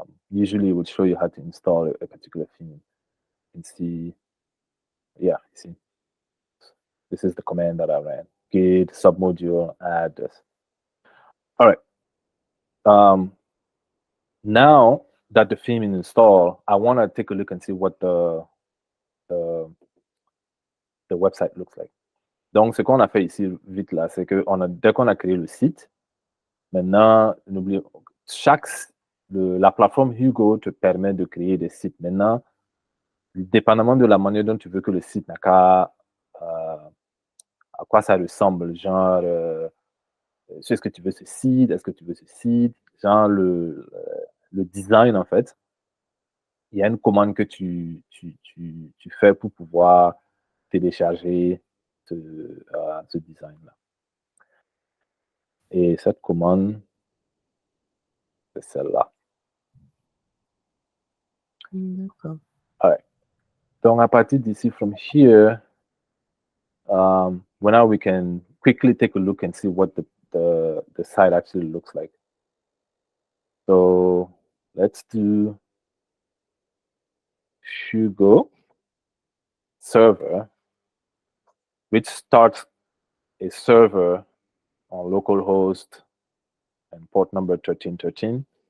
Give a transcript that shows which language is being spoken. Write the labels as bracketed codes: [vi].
[en] Usually, it would show you how to install a particular theme. You can see, yeah, you see, this is the command that I ran: git submodule add this. All right. Now that the theme is installed, I want to take a look and see what the website looks like. [fr] Donc, ce qu'on a fait ici, vite là, c'est que dès qu'on a créé le site, maintenant, n'oubliez, la plateforme Hugo te permet de créer des sites. Maintenant, dépendamment de la manière dont tu veux que le site n'a qu'à, à quoi ça ressemble, genre, est-ce que tu veux ce site, est-ce que tu veux ce site, genre le design, en fait, il y a une commande que tu fais pour pouvoir télécharger ce design-là. Et cette commande, c'est celle-là. D'accord. [en] All right. [fr] Donc, à partir d'ici, [en] from here, well, now we can quickly take a look and see what the site actually looks like. So let's do Hugo server, which starts a server on localhost and port number 1313.